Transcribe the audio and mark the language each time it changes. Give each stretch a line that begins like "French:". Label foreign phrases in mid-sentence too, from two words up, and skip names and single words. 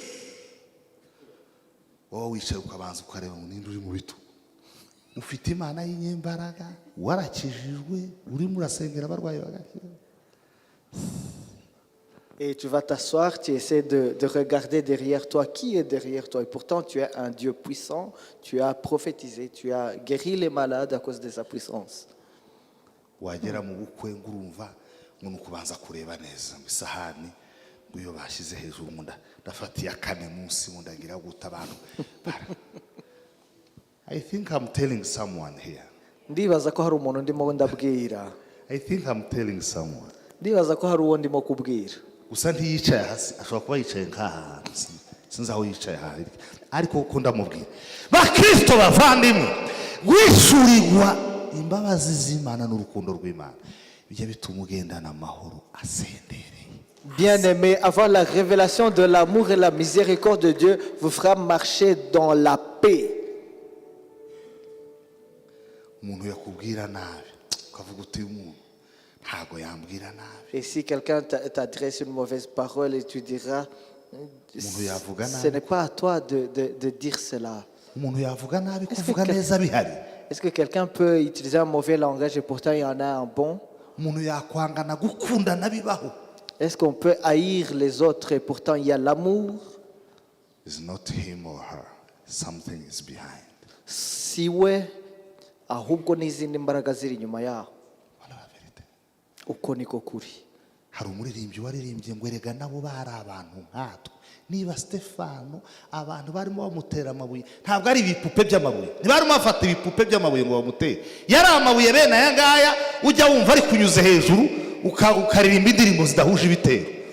French: Et tu vas t'asseoir, tu essaies de regarder derrière toi qui est derrière toi. Et pourtant, tu es un Dieu puissant, tu as prophétisé, tu as guéri les malades à cause de sa puissance.
Kinyarwanda: Wagera mu bukwe ngurumva umuntu kubanza kureba neza isahani nguyo bashize hejuru munda dafatiye akane munsi munda ngira guta abantu.
English: I think I'm telling someone here.
Kinyarwanda: Ndibaza ko hari umuntu ndimo ndabwira.
English: I think I'm telling someone.
Kinyarwanda: Ndibaza ko hari uwo ndimo kubwira. Gusa ntiyicaye hasi, ashobora kuba yicaye nk'ahantu sinzi aho yicaye hari, ariko uko ndamubwira bakristo bavandimwe gwishurirwa imbabazi z'Imana n'urukundo rw'Imana bijya bituma ugendana amahoro asendereye.
French: Bien-aimé, avoir la révélation de l'amour et la miséricorde de Dieu vous fera marcher dans la paix.
Kinyarwanda: Umuntu yakubwira nabi ukavuga uti umuntu ntago yambwira nabi.
French: Et si quelqu'un t'adresse une mauvaise parole et tu diras ce n'est pas à toi de dire cela.
Kinyarwanda: Umuntu yavuga nabi kuvuga neza bihari.
French: Est-ce que quelqu'un peut utiliser un mauvais langage et pourtant il y en a un bon? Est-ce qu'on peut haïr les autres et pourtant il y a l'amour? Si ouais,
Kinyarwanda: ahubwo n'izindi mbaraga ziri inyuma yaho. Uko niko kuri. Hari umuririmbyi waririmbye ngo erega nabo bari abantu nkatwe. Niba Stefano abantu barimo bamutera amabuye ntabwo ari ibipupe by'amabuye, ntibarimo bafata ibipupe by'amabuye ngo bamutere, yari amabuye bene aya ngaya ujya wumva ari kunyuze hejuru ukaririmba indirimbo zidahuje ibitero.